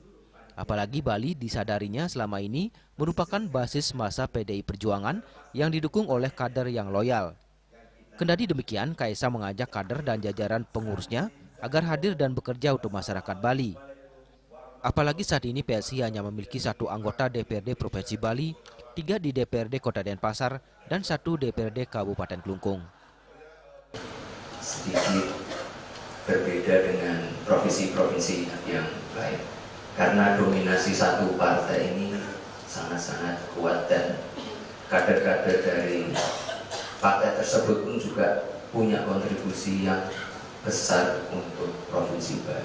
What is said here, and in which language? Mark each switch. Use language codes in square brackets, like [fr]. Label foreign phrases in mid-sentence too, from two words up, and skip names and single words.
[id] Apalagi Bali disadarinya selama ini merupakan basis massa PDI Perjuangan yang didukung oleh kader yang loyal. Kendati demikian, Kaisang mengajak kader dan jajaran pengurusnya agar hadir dan bekerja untuk masyarakat Bali. Apalagi saat ini PSI hanya memiliki 1 anggota DPRD Provinsi Bali, 3 di DPRD Kota Denpasar, dan 1 DPRD Kabupaten Klungkung. Sedikit berbeda dengan provinsi-provinsi yang lain. Karena dominasi satu partai ini sangat-sangat kuat dan kader-kader dari partai tersebut pun juga punya kontribusi yang besar untuk Provinsi Bali.